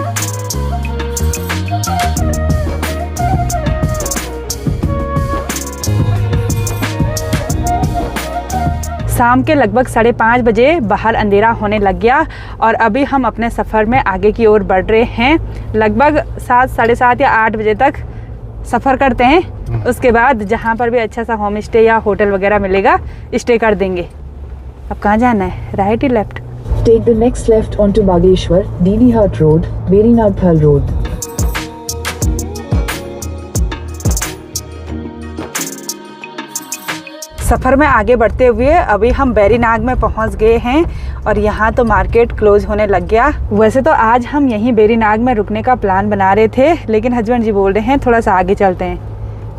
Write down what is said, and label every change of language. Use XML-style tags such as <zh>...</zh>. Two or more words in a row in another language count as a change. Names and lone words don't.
<hi>शाम के लगभग 5:30 बजे बाहर अंधेरा होने लग गया और अभी हम अपने सफ़र में आगे की ओर बढ़ रहे हैं। लगभग 7, 7:30 या 8 बजे तक सफ़र करते हैं। उसके बाद जहाँ पर भी अच्छा सा</hi> <en>home stay</en> <hi>या होटल वगैरह मिलेगा स्टे कर देंगे। अब कहाँ जाना है, राइट या लेफ्ट?</hi> <en>Take the next left onto Bageshwar, Dinihat Road, Berinagpal Road.</en> <hi>सफ़र में आगे बढ़ते हुए अभी हम बेरीनाग में पहुंच गए हैं और यहाँ तो</hi> <en>market close</en> <hi>होने लग गया। वैसे तो आज हम यहीं बेरीनाग में रुकने का प्लान बना रहे थे, लेकिन हस्बैंड जी बोल रहे हैं थोड़ा सा आगे चलते हैं।</hi>